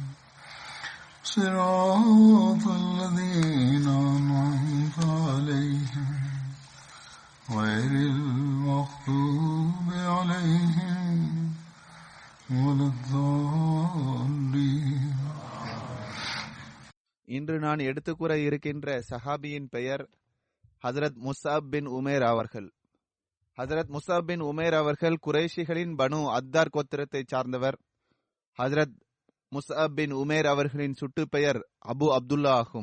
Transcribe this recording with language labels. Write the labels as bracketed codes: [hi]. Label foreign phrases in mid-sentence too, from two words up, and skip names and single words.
[ar] صراط الذين أنعمت عليهم غير المغضوب عليهم ولا الضالين. [ta] இன்று நான் எடுத்துக்கூற இருக்கின்ற சஹாபியின் பெயர் ஹஜ்ரத் முஸ்அப் பின் உமேர் அவர்கள். ஹஜ்ரத் முஸ்அப் பின் உமேர் அவர்கள் குறைஷிகளின் பனு அத்தார் கோத்திரத்தை சார்ந்தவர். ஹஜ்ரத் முஸ்அப் பின் உமேர் அவர்களின் சுட்டு பெயர் அபு அப்துல்லா ஆகும்.